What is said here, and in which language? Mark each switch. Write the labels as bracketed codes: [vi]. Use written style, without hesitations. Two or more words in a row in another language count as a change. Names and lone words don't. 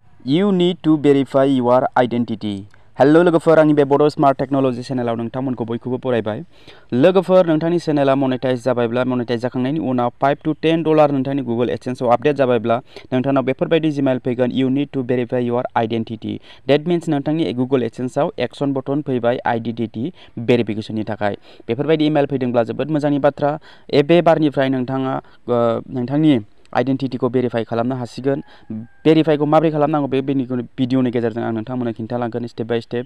[en] You need to verify your identity. [brx] Hello लोगोफोर, आंनि बे बड' स्मार्ट टेक्न'लजि चेनेलाव नोंथांमोनखौ बयखौबो बरायबाय। लोगोफोर, नोंथांनि चेनेला मनेटाइज जाबायब्ला, मनेटाइज जाखांनायनि उनाव $5 to $10 नोंथांनि गुगल एडसेन्सआव आपडेट जाबायब्ला नोंथांनाव बेफोरबायदि जिमेल फैगोन। [en] You need to verify your identity. That means [brx] नोंथांनि गुगल एडसेन्सआव [en] action button [brx] फैबाय [en] identity verificationनि [brx] थाखाय। बेफोरबायदि इमेल फैदोंब्ला जोबोद मोजांनि बाथ्रा। बे बारनिफ्राय नोंथाङा नोंथांनि आइडेन्टिटीखौ भेरिफाइ खालामनो हासिगोन। भेरिफाइखौ माबोरै खालामनांगौ बे भिडिअनि गेजेरजों आं नोंथांमोननो खिन्थालांगोन [en] step by step.